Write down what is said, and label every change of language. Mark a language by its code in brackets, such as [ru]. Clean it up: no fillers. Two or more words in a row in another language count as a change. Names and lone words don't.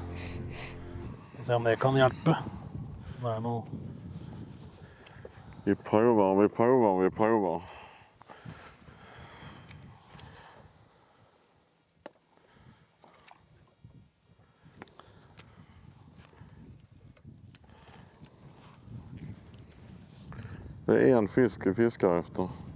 [no] Se om det kan hjelpe. Det er noe... Vi prøver. [sv] Det är en fisk vi fiskar efter.